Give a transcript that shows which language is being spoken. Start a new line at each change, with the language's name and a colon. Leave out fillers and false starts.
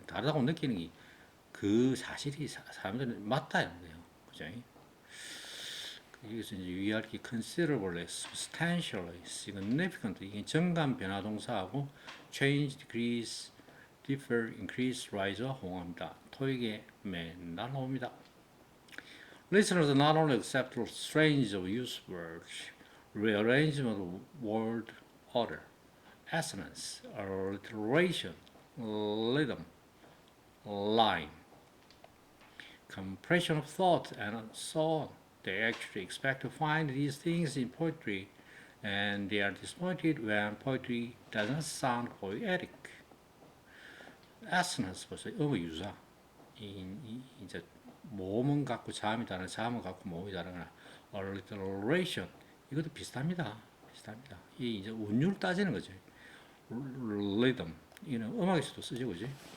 Korean: 다르다고 느끼는 게 그 사실이 사람들은 맞다는 거예요. 그죠? 여기서 이제 위아래 considerably, substantially, significantly 이게 정감 변화 동사하고 change, decrease, differ, increase, rise와 호응합니다. 토익에 맨날 나옵니다.
English: Listeners not only accept the strange of use words, rearrangement of word order, assonance, alliteration, rhythm, line, compression of thought, and so on. They actually expect to find these things in poetry, and they are disappointed when poetry doesn't sound poetic.
Korean: Assonance 벌써 어휘유사. 이제 모음은 갖고 자음이 다른, 자음은 갖고 모음이 다르거나 alliteration 이것도 비슷합니다. 비슷합니다. 이 이제 운율 따지는 거죠. rhythm 이는 음악에서도 쓰죠, 그지?